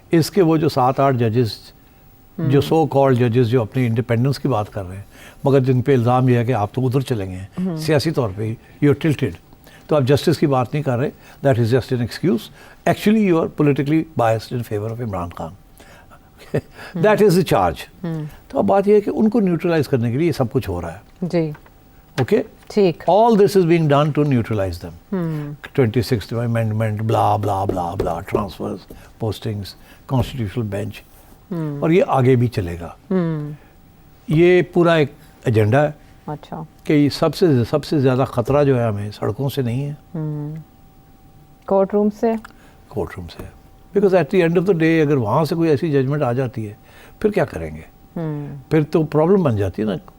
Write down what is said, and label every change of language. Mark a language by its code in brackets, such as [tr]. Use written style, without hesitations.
[ur] اس کے وہ جو 7-8 ججز جو سو کالڈ ججز جو اپنی انڈیپینڈنس کی بات کر رہے ہیں، مگر جن پہ الزام یہ ہے کہ آپ تو ادھر چلیں گے ہیں سیاسی طور پہ، [en] you are tilted, [ur] تو آپ جسٹس کی بات نہیں کر رہے، [en] That is just an excuse, actually you are politically biased in favour of Imran Khan, that is the charge. [ur] تو اب بات یہ ہے کہ ان کو نیوٹرلائز کرنے کے لیے یہ سب کچھ ہو رہا ہے. جی اوکے، ٹھیک. [en] all this is being done to neutralize them. 26th amendment, blah blah blah blah, transfers, postings, constitutional bench, [ur] اور یہ آگے بھی چلے گا. یہ پورا ایک ایجنڈا ہے. اچھا کہ یہ سب سے زیادہ خطرہ جو ہے ہمیں سڑکوں سے نہیں ہے، کورٹ روم سے. کورٹ روم سے. [en] because at the end of the day [ur] اگر وہاں سے کوئی ایسی ججمنٹ آ جاتی ہے پھر کیا کریں گے، پھر تو پرابلم بن جاتی ہے نا.